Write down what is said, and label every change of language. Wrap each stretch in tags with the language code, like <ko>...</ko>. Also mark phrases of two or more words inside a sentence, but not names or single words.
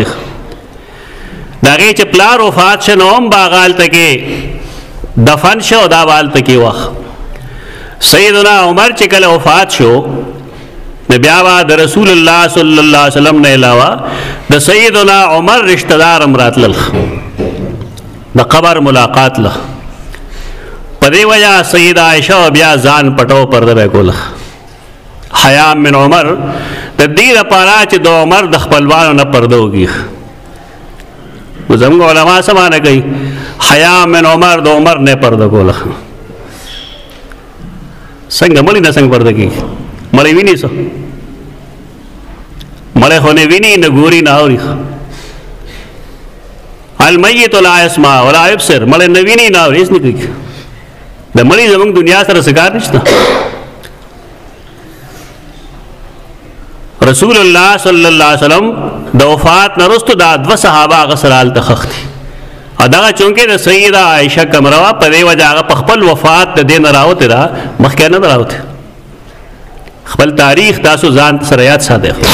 <ps>د هغې چې پلار وفات شه نو هم به هغه هلته کې دفن شه او دا به هلته کې وخت. سیدنا عمر چې کله وفات شو بیا د</ps> <ar>رسول الله صلی الله علیه وسلم</ar> <ps>نه علاوه د سیدنا عمر رشتہ دار امراتل د قبر ملاقات له پدې وجہ سیدہ عائشہ بیا ځان پټو پرده کوله</ps> <ar>حیا من عمر</ar> <ps>د دې لپاره چې د عمر د خپلوانو نه پرده وږي زموږ علما سمانه کوي</ps> <ar>حیا من عمر</ar> <ps>د عمر نه پرده کوله څنګه مړی نه څنګه پرده کوي مړی ویني څه مړی خو نه ویني نه ګوري نه اوري</ps> <ar>المیت لا يسمع ولا يبصر</ar> <ps>مړی نه ویني نه اوري هیڅ نه کوي د مړی زموږ دنیا سره څه کار نشته</ps> <ar>رسول الله صلی الله علیه وسلم</ar> <ps>د وفات نه وروسته دا دوه صحابه هغه سره هلته ښخ دي دغه چونکې د سیده عایشه کمره وه په دې وجه هغه په خپل وفات د دې نه راوتې ده مخکې نه ده راوتې خپل تاریخ تاسو ځان سره یاد ساتئ</ps>